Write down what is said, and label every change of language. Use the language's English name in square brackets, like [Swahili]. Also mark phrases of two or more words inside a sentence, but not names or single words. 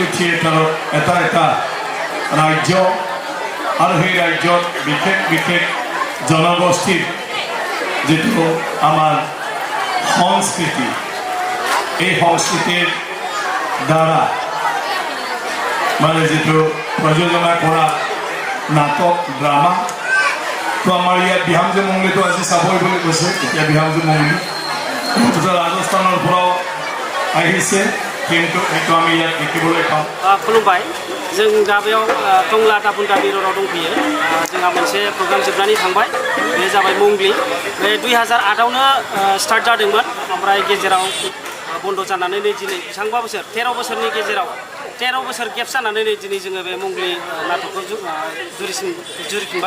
[Assamese] থিয়েটাৰত এটা এটা ৰাজ্য আৰু সেই ৰাজ্যত বিশেষ বিশেষ জনগোষ্ঠীৰ যিটো আমাৰ সংস্কৃতি, এই সংস্কৃতিৰ দ্বাৰা মানে যিটো প্ৰযোজনা কৰা নাটক, ড্ৰামা, তো আমাৰ ইয়াত বিহামজী মংগলীটো আজি চাবই বুলি কৈছে। এতিয়া বিহামজী মংগলী ৰাজস্থানৰ পৰাও আহিছে, কিন্তু এইটো আমি ইয়াত দেখিবলৈ পাওঁ। [Bodo] खुलुमबाय, जों दा बेयाव टंला दापुन दा मेरराव दंफैयो। जोंहा मोनसे प्रग्राम जोबनानै थांबाय, बे जाबाय मंगली। बे 2008आवनो स्टार्ट जादोंमोन, ओमफ्राय गेजेराव बन्द जानानै नै दिनै बेसेबांबा बोसोर 13 बोसोरनि गेजेराव 13 बोसोर गेप जानानै नै दिनै जोङो बे मंगली नाटकखौ जुरिफिनबाय।